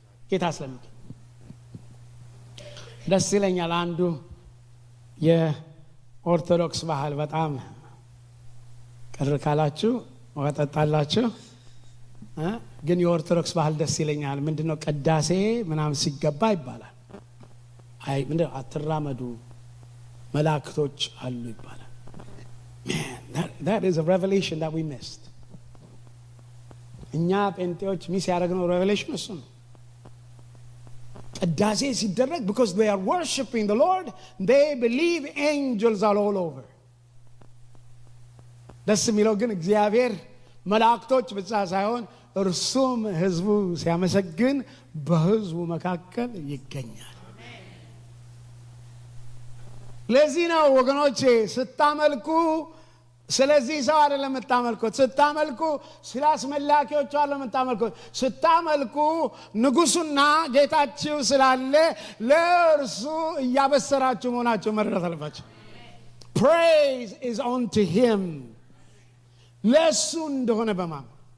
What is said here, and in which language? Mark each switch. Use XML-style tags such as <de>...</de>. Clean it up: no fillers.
<am>ጌታ ስለሚገኝ። ደስ ይለኛል። አንዱ የኦርቶዶክስ ባህል በጣም ቅር ካላችሁ ወጣጣላችሁ ግን የኦርቶዶክስ ባህል ደስ ይለኛል። ምንድነው? ቅዳሴ ምናምን ሲገባ ይባላል። አይ ምንድነው? አትራመዱ መላእክቶች አሉ ይባላል።</am> <en>Man, that is a revelation that we missed.</en> <am>እኛ ጴንጤዎች ሚስ ያደረግነው ሬቨሌሽን እሱ ነው። ቅዳሴ ሲደረግ</am> <en>because they are worshiping the Lord, they believe angels are all over.</en> <am>ደስ የሚለው ግን እግዚአብሔር መላእክቶች ብቻ ሳይሆን እርሱም ሕዝቡ ሲያመሰግን በሕዝቡ መካከል ይገኛል። ለዚህ ነው ወገኖቼ ስታመልኩ ስለዚህ ሰው አይደለም የምታመልኩት። ስታመልኩ ስለ አስመላኪዎቹ አይደለም የምታመልኩት። ስታመልኩ ንጉሱና ጌታችሁ ስላለ ለእርሱ እያበሰራችሁ መሆናችሁ መረዳት አለባችሁ።</am> <en>praise is unto him</en> <am>ለሱ እንደሆነ በማመን።</am>